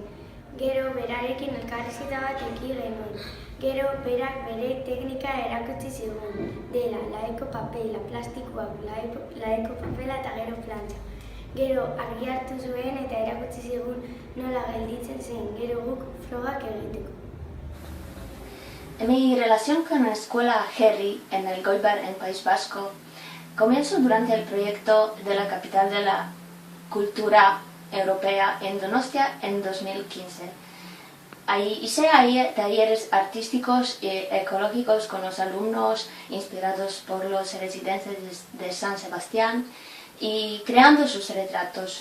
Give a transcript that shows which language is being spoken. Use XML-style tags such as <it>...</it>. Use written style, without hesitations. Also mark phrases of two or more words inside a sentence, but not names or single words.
<eu>Gero, berarekin elkarrizketa bat egin genuen. Gero, berak bere teknika erakutsi zigun. Dela, laeko papela, plastikoak, laeko papela eta gero plantxa. Gero, argi hartu zuen eta erakutsi zigun nola gelditzen zen. Gero guk frogak egiteko.</eu> <es>Mi relación con la escuela Herri en el Elgoibar, en País Vasco, comenzó durante el proyecto de la capital de la cultura europea en Donostia en 2015. Hice ahí talleres artísticos y ecológicos con los alumnos inspirados por los residentes de San Sebastián y creando sus retratos.</es>